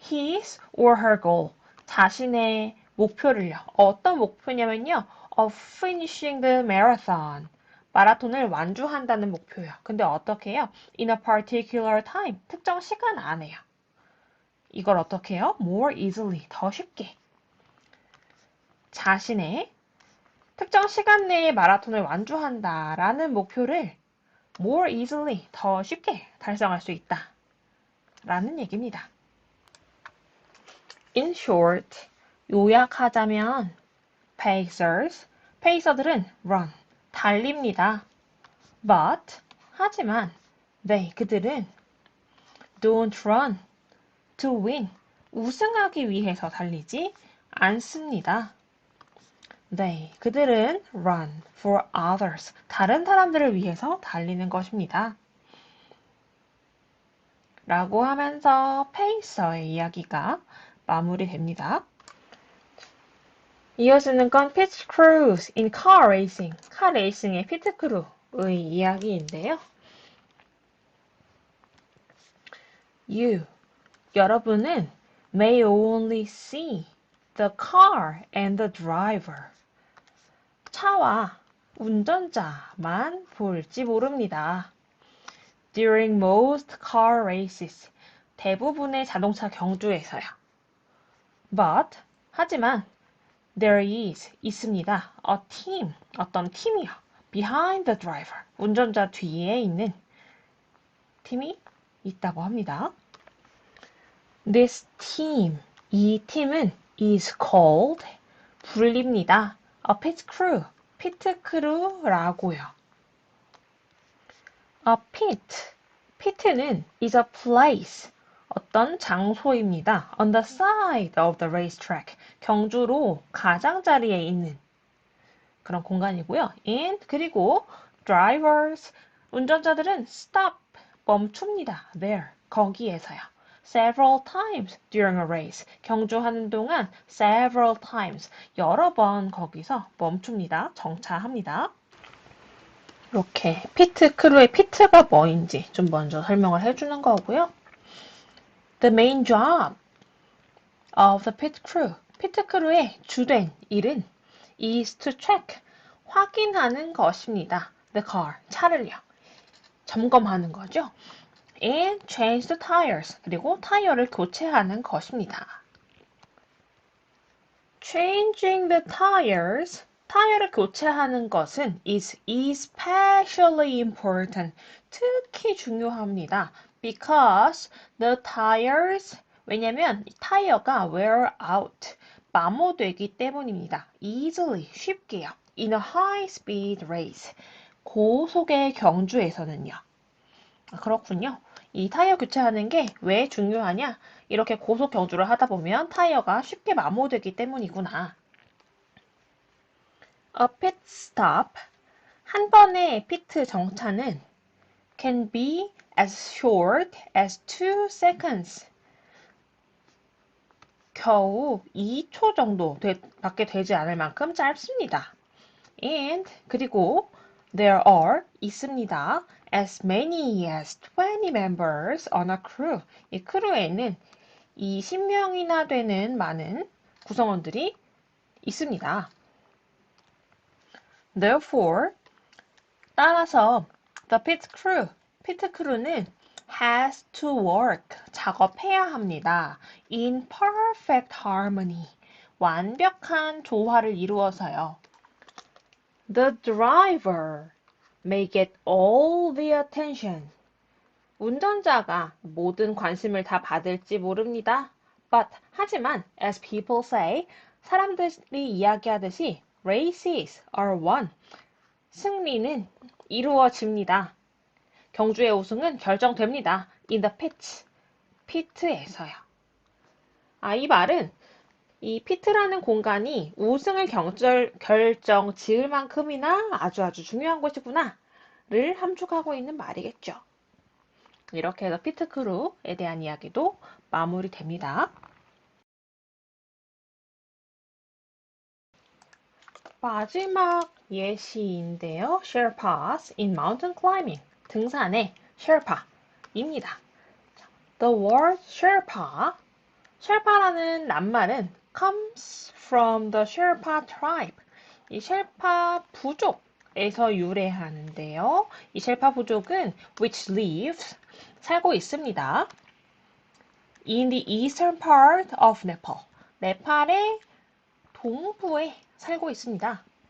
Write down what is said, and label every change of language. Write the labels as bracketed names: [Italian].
[English] His or her goal, [Korean] 자신의 목표를요. 어떤 목표냐면요. [English] Of finishing the marathon, [Korean] 마라톤을 완주한다는 목표요. 근데 어떻게 해요? [English] In a particular time, [Korean] 특정 시간 안에요. 이걸 어떻게 해요? [English] More easily, [Korean] 더 쉽게. 자신의 특정 시간 내에 마라톤을 완주한다라는 목표를 [English] more easily, [Korean] 더 쉽게 달성할 수 있다. 라는 얘기입니다. [English] In short, [Korean] 요약하자면 [English] pacers, [Korean] 페이서들은 [English] run, [Korean] 달립니다. [English] But, [Korean] 하지만 [English] they, [Korean] 그들은 [English] don't run to win, [Korean] 우승하기 위해서 달리지 않습니다. [English] They, [Korean] 그들은 [English] run for others, [Korean] 다른 사람들을 위해서 달리는 것입니다. 라고 하면서 페이서의 이야기가 마무리됩니다. 이어지는 건 [English] pit crews in car racing, [Korean] 카 레이싱의 피트 크루의 이야기인데요. [English] You, [Korean] 여러분은 [English] may only see the car and the driver. [Korean] 차와 운전자만 볼지 모릅니다. [English] During most car races, [Korean] 대부분의 자동차 경주에서요. [English] But, [Korean] 하지만 [English] there is, [Korean] 있습니다. [English] A team, [Korean] 어떤 팀이요. [English] Behind the driver, [Korean] 운전자 뒤에 있는 팀이 있다고 합니다. [English] This team, [Korean] 이 팀은 [English] is called, [Korean] 불립니다. [English] A pit crew, [Korean] 피트 크루라고요. [English] A pit, pit는 is a place, [Korean] 어떤 장소입니다. [English] On the side of the racetrack, [Korean] 경주로 가장자리에 있는 그런 공간이고요. [English] And [Korean] 그리고 [English] drivers, [Korean] 운전자들은 [English] stop, [Korean] 멈춥니다. [English] There, [Korean] 거기에서요. [English] Several times during a race, [Korean] 경주하는 동안 [English] several times, [Korean] 여러 번 거기서 멈춥니다. 정차합니다. 이렇게 피트 크루의 피트가 뭐인지 좀 먼저 설명을 해주는 거고요. [English] The main job of the pit crew, [Korean] 피트 크루의 주된 일은 [English] is to check, [Korean] 확인하는 것입니다. [English] The car, [Korean] 차를요. 점검하는 거죠. [English] And change the tires, [Korean] 그리고 타이어를 교체하는 것입니다. [English] Changing the tires, [Korean] 타이어를 교체하는 것은 [English] is especially important. [Korean] 특히 중요합니다. [English] Because the tires, [Korean] 왜냐면 타이어가 [English] wear out, [Korean] 마모되기 때문입니다. [English] easily, [Korean] 쉽게요. [English] In a high-speed race, [Korean] 고속의 경주에서는요. 그렇군요. 이 타이어 교체하는 게 왜 중요하냐? 이렇게 고속 경주를 하다 보면 타이어가 쉽게 마모되기 때문이구나. [English] A pit stop, [Korean] 한 번의 피트 정차는 [English] can be as short as 2 seconds. [Korean] 겨우 2초 정도 밖에 되지 않을 만큼 짧습니다. [English] And [Korean] 그리고 [English] there are [Korean] 있습니다. [English] as many as 20 members on a crew. [Korean] 이 크루에는 20명이나 되는 많은 구성원들이 있습니다. [English] Therefore, [Korean] 따라서 [English] the pit crew는 has to work, [Korean] 작업해야 합니다. [English] in perfect harmony, [Korean] 완벽한 조화를 이루어서요. [English] The driver may get all the attention. [Korean] 운전자가 모든 관심을 다 받을지 모릅니다. [English] But, [Korean] 하지만, [English] as people say, [Korean] 사람들이 이야기하듯이 [English] races are won. [Korean] 승리는 이루어집니다. 경주의 우승은 결정됩니다. [English] In the pits. [Korean] 피트에서요. 이 말은 이 피트라는 공간이 우승을 결정 지을 만큼이나 아주 중요한 곳이구나를 함축하고 있는 말이겠죠. 이렇게 해서 피트 크루에 대한 이야기도 마무리됩니다. 마지막 예시인데요. [English] Sherpas in mountain climbing. [Korean] 등산의 Sherpa입니다. [English] The word Sherpa, [Korean] 셰르파라는 낱말은 [English] comes from the Sherpa tribe. [Korean] 이 셰르파 부족에서 유래하는데요. 이 셰르파 부족은 [English] which lives, [Korean] 살고 있습니다. [English] In the eastern part of Nepal. [Korean] 네팔의 동부에 살고 있습니다.